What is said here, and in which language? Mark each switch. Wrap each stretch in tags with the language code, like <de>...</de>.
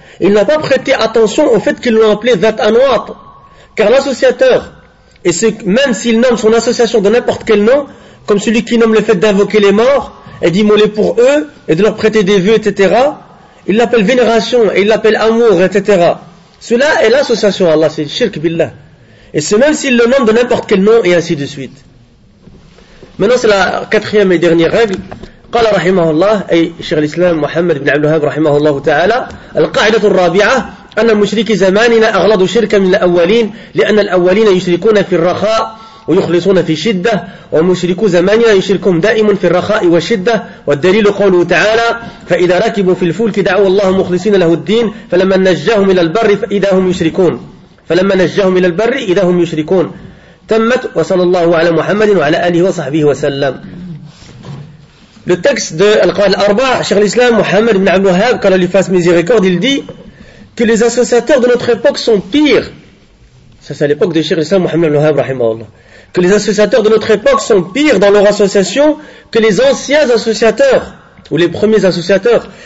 <fr>Il n'a pas prêté attention au fait qu'ils l'ont appelé Zat Anwat. Car l'associateur, et ce, même s'il nomme son association de n'importe quel nom, comme celui qui nomme le fait d'invoquer les morts et d'immoler pour eux et de leur prêter des vœux, etc., il l'appelle vénération et il l'appelle amour, etc. Cela est l'association à Allah, c'est shirk billah. Et c'est même s'il le nomme de n'importe quel nom et ainsi de suite. Maintenant, c'est la quatrième et dernière règle.</fr> <ar>قال رحمه الله أي شيخ الإسلام محمد بن عبد الوهاب رحمه الله تعالى القاعدة الرابعة أن مشرك زماننا أغلظ شركا من الأولين لأن الأولين يشركون في الرخاء ويخلصون في شدة ومشركو زماننا يشركون دائما في الرخاء والشدة والدليل قوله تعالى فإذا ركبوا في الفلك دعوا الله مخلصين له الدين فلما نجاهم إلى البر فإذا هم يشركون فلما نجاهم إلى البر إذا هم يشركون تمت وصلى الله على محمد وعلى آله وصحبه وسلم.</ar> <fr>Le texte de Al-Qa'il Arba, Cheikh l'Islam, Mohammed ibn Abdul Wahhab, qu'Allah lui fasse miséricorde, il dit que les associateurs de notre époque sont pires. Ça, c'est à l'époque de Cheikh l'Islam, Mohammed ibn Abdul Wahhab, rahimahullah. Que les associateurs de notre époque sont pires dans leur association que les anciens associateurs, ou les premiers associateurs.</fr>